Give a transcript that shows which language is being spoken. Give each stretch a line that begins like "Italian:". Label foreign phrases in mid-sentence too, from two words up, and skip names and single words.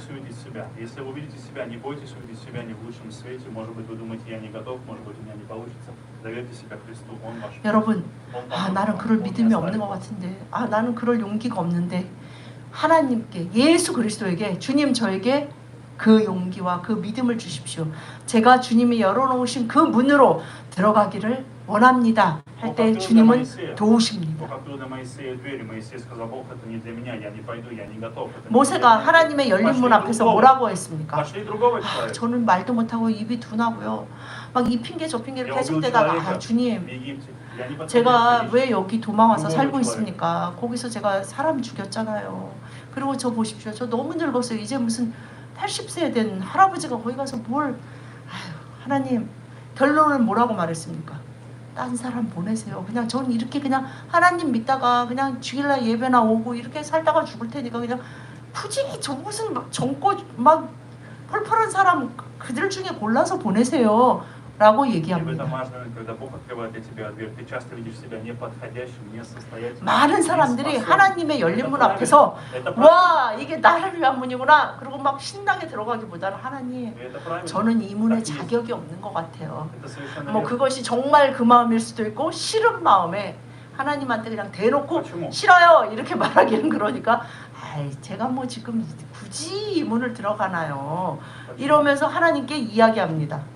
Korean: 여러분, 나는 그럴 믿음이 없는 것 같은데, 나는 그럴 용기가 없는데, 하나님께, 예수 그리스도에게, 주님 저에게 그 용기와 그 믿음을 주십시오. 제가 주님이 열어놓으신 그 문으로 들어가기를 원합니다 할 때 주님은 도우십니다.
Russian: Бог открыл для Моисея двери. Моисей сказал: Бог, это не для меня, я не пойду, я не готов. это не
Korean: 모세가
Russian: для меня».
Korean: 하나님의 열린 문 앞에서 뭐라고 했습니까?
Russian: Пошли другого человека.
Korean: 저는 말도 못하고 입이 둔하고요. 막 이 핑계 저 핑계를
Russian: Я
Korean: 계속
Russian: убил
Korean: 대다가
Russian: человека
Korean: 주님
Russian: в Египте. Я не подходящий
Korean: 제가
Russian: личность.
Korean: 왜 여기 도망 와서 누구를 살고 좋아해요? 있습니까? 거기서 제가 사람 죽였잖아요. 그리고 저 보십시오. 저 너무 늙었어요. 이제 무슨 80세 된 할아버지가 거기 가서 뭘 아유, 하나님 결론을 뭐라고 말했습니까? 딴 사람 보내세요. 그냥 전 이렇게 그냥 하나님 믿다가 그냥 주일날 예배나 오고 이렇게 살다가 죽을 테니까 그냥 굳이 저 무슨 정고 막 펄펄한 사람 그들 중에 골라서 보내세요. 라고
Russian: И в этом
Korean: 얘기합니다.
Russian: важно, когда Бог открывает для тебя дверь, ты часто видишь себя неподходящим, несостоятельным.
Korean: 많은 사람들이 하나님의 열린 문 앞에서 와 이게 나를 위한 문이구나 그리고 막 신나게 들어가기보다는 하나님 저는 이 문에 자격이 없는 것 같아요. 뭐 그것이 정말 그 마음일 수도 있고 싫은 마음에 하나님한테 그냥 대놓고 싫어요 이렇게 말하기는 그러니까 아이 제가 뭐 지금 굳이 이 문을 들어가나요 이러면서 하나님께 이야기합니다.